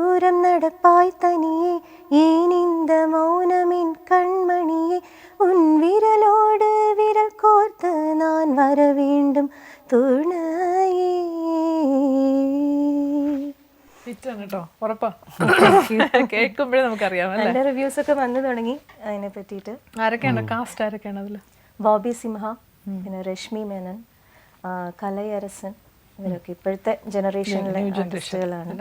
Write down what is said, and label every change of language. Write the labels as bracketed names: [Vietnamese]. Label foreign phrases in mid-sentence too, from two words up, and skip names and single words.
[Tamil] நேரம் நடப்பாய் தனியே ஏன் இந்த மௌனமின் கண்மணியே உன் விரலோடு விரல் கோர்த்து நான் வர வேண்டும் துணையே. [Malayalam] ഹിറ്റാണ് കേട്ടോ, ഉറപ്പാ. കേൾക്കുമ്പോഴേ നമുക്കറിയാം അല്ലേ. നല്ല റിവ്യൂസ് ഒക്കെ വന്നു തുടങ്ങി അതിനെ പറ്റിയിട്ട്. ആരൊക്കെയാണ് കാസ്റ്റ്, ആരൊക്കെയാണ് അതിൽ? ബോബി സിംഹ, പിന്നെ രശ്മി മേനൻ, കലയരസൻ, ഇവരൊക്കെ ഇപ്പോഴത്തെ ജനറേഷനിലെ ആർട്ടിസ്റ്റുകളാണ്.